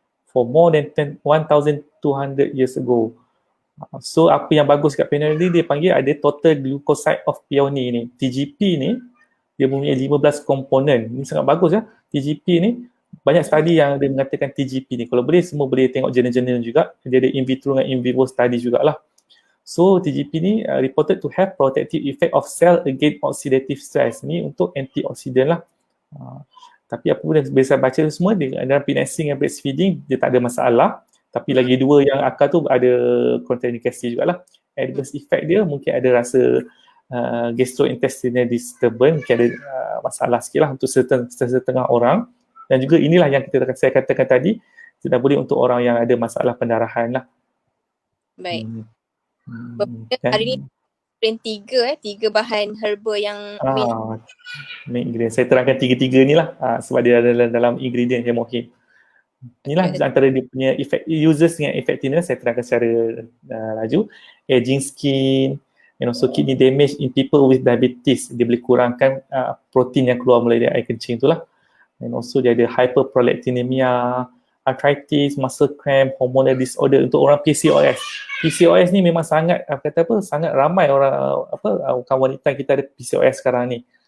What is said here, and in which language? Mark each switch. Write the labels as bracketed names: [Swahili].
[English] For more than 1,200 years ago. [Malay] So apa yang bagus kat Pioneer ni, dia panggil ada total glucoside of peony ni. TGP ni, dia mempunyai 15 komponen. Ini sangat bagus ya. TGP ni, banyak study yang dia mengatakan TGP ni. Kalau boleh, semua boleh tengok jurnal-jurnal juga. Dia ada in vitro dan in vivo study jugalah. [English] So TGP ni reported to have protective effect of cell against oxidative stress. [Malay] Ni untuk antioksidan lah. Tapi apa pun biasa baca semua, dalam pregnancy dan breastfeeding dia tak ada masalah. Tapi lagi dua yang akal tu ada contraindikasi jugalah. Adverse effect dia mungkin ada rasa gastrointestinal disturbance, mungkin ada masalah sikit lah untuk setengah orang. Dan juga inilah yang saya katakan tadi, tidak boleh untuk orang yang ada masalah pendarahan lah. Baik. Hari ni tiga bahan herba yang main ingredient. Saya terangkan tiga-tiga ni lah sebab dia ada dalam ingredient hemohim. Inilah antara dia punya uses dengan effectiveness. Saya terangkan secara laju. [English] Aging skin and also kidney damage in people with diabetes. [Malay] Dia boleh kurangkan protein yang keluar melalui air kencing tu lah. [English] And also [Malay] dia ada [English] hyperprolactinemia, arthritis, muscle cramp, hormonal disorder untuk orang PCOS. [Malay] PCOS ni memang sangat sangat ramai orang kaum wanita kita ada PCOS sekarang ni.